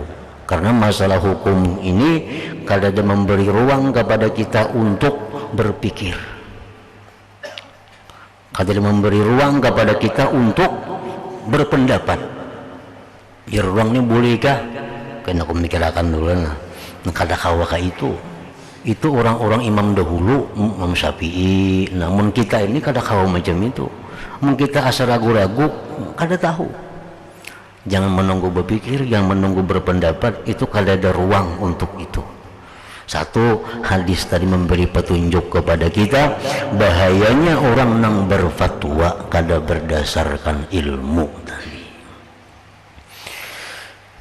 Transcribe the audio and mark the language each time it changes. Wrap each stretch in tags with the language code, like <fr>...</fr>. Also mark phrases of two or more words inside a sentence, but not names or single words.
<id>Karena masalah hukum ini kada ada memberi ruang kepada kita untuk berpikir, kada ada memberi ruang kepada kita untuk berpendapat. Ya, ruangnya bolehkah? Kena aku mikirkan dulu.</id> <bjn>Nah, kada kawa ka itu orang-orang imam dahulu, Imam Syafi'i. Namun kita ini kada kawa macam itu. Mun kita asal ragu-ragu, kada tahu.</bjn> <id>Jangan menunggu berpikir, jangan menunggu berpendapat, itu kada ada ruang untuk itu. Satu, hadis tadi memberi petunjuk kepada kita bahayanya orang nang berfatwa kada berdasarkan ilmu tadi.</id>